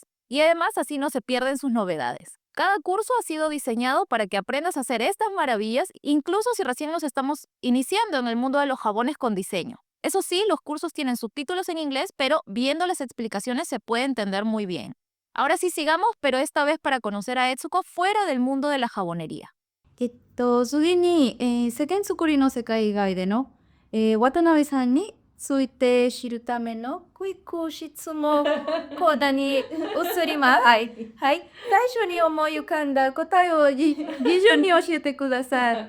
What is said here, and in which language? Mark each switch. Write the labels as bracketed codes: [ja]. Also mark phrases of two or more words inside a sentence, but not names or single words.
[es] Y además así no se pierden sus novedades. Cada curso ha sido diseñado para que aprendas a hacer estas maravillas, incluso si recién nos estamos iniciando en el mundo de los jabones con diseño. Eso sí, los cursos tienen subtítulos en inglés, pero viendo las explicaciones se puede entender muy bien. Ahora sí sigamos, pero esta vez para conocer a Etsuko fuera del mundo de la jabonería. [ja] 次に、世間作りの世界以外での、渡辺さんについて知るためのクイック質問コーナーに移ります。はい。最初に思い浮かんだ答えを議順に教えてください。